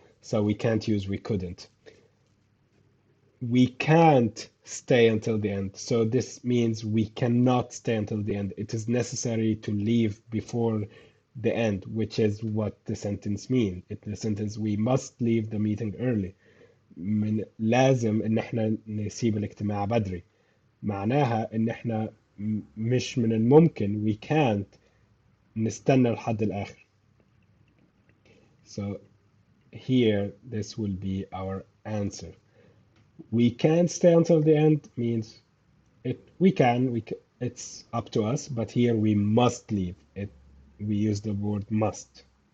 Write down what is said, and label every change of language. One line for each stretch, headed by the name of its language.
English: So we can't use we couldn't. We can't stay until the end. So this means we cannot stay until the end. It is necessary to leave before the end, which is what the sentence means. The sentence we must leave the meeting early.
Arabic: من لازم ان احنا نسيب الاجتماع بدري. معناها ان احنا مش من الممكن
English: we can't
Arabic: نستنى لحد الآخر.
English: So here this will be our answer. We can't stay until the end means it's up to us, but here we must leave it. We use the word must.